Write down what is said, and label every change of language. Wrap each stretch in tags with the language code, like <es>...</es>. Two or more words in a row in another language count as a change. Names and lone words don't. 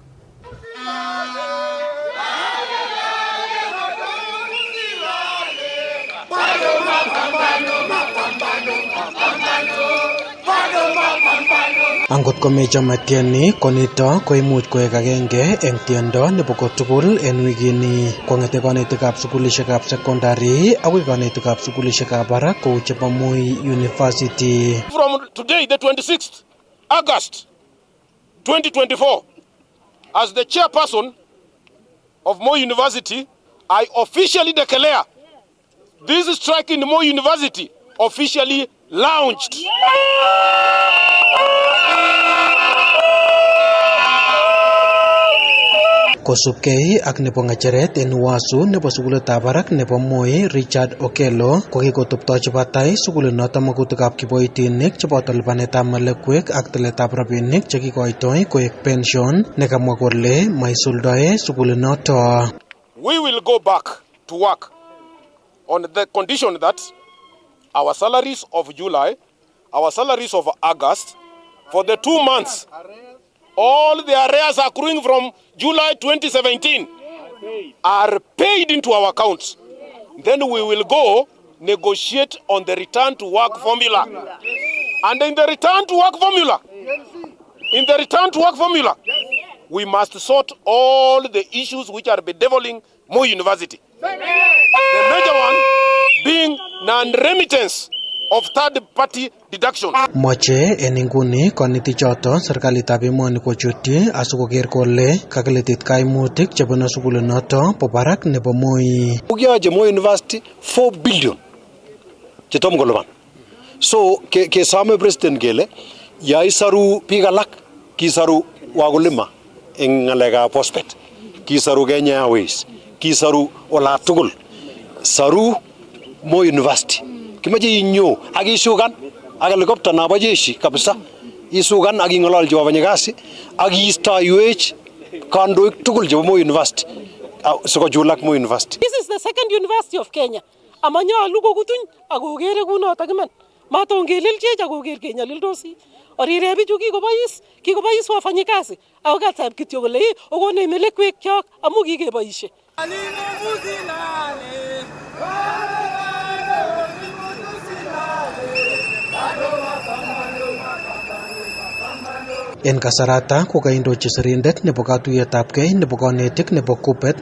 <kln>Angot komechome tieni konito koimuch koek agenge eng tiendo nebo kotugul en wikini kong'ete kanetikab sukulishekab secondary akoi kanetikab sukulishekab barak kou chebo Moi University.</kln> <en>From today, the 26th August 2024, as the chairperson of Moi University, I officially declare this strike in Moi University officially launched.</en> <kln>Kosubkei ak nebo ng'echeret en UASU nebo sukulitab barak nebo Moi Richard Okello kokikotoptochi batai sukulinoto magutikab kiboitinik cheboto lipanetab melekwek ak tiletab rabinik chekikoitoi koek pension nekamwa kole maisuldoe sukulinoto.</kln> <en>We will go back to work on the condition that our salaries of July, our salaries of August, for the 2 months, all the arrears accruing from July 2017 are paid into our accounts. Then we will go negotiate on the return to work formula. And in the return to work formula, we must sort all the issues which are bedeviling Moi University. The major one being non-remittance of third-party deduction.</en> <kln>Moche en inguni konetichoto serikalitab emoni kochutyi asikoker kole kakilitit kaimutik chebunu sugulinoto bo barak nebo Moi. Ukiaje Moi University 4 billion chetom kolipan. So kesome president kele ya isaru biik alak kisaru wakulima eng ngalekab phosphate, kisaru Kenya Airways, kisaru ola tugul, saru Moi University. Kimache inyo ak isugan ak helicopter nabo jeshi kabisa, isugan ak ingololji wafanyakazi ak iistoiwech kandoik tugul chebo Moi University sikojulak Moi University.</kln> <en>This is the second university of Kenya.</en> <kln>Amanyalu kokutuny akokere kunotok iman. Matongelelchech akoker kenyalildosi. Orire bichu kikobois wafanyikazi ako katab kityo kole okone melekwek kyok amu kikeboishe. En kasarata ko kaindochi sirindet nebo katuiyetabgei nebo konetik nebo KUPPET</kln>